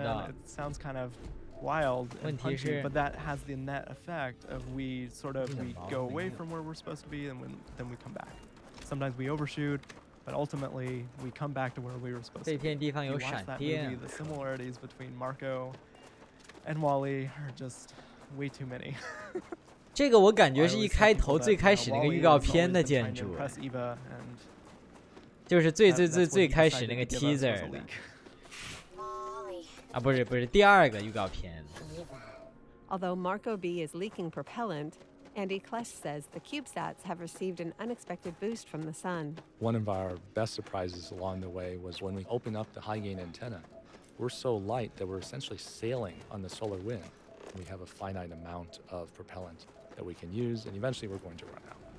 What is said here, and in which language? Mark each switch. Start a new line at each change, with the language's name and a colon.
English: It sounds kind of wild and punchy, but that has the net effect of we go away from where we're supposed to be, and then we come back. Sometimes we overshoot, but ultimately we come back to where we were supposed to be. If you watch that movie, the similarities between Marco and Wally are just way too many.
Chinese: 这个我感觉是一开头最开始那个预告片的建筑，就是最开始那个 teaser 的。啊，不是第二个预告片。
English: Although Marco B is leaking propellant, Andy Klesch says the CubeSats have received an unexpected boost from the sun. One of our best surprises along the way was when we opened up the high-gain antenna. We're so light that we're essentially sailing on the solar wind. We have a finite amount of propellant that we can use, and eventually we're going to run out.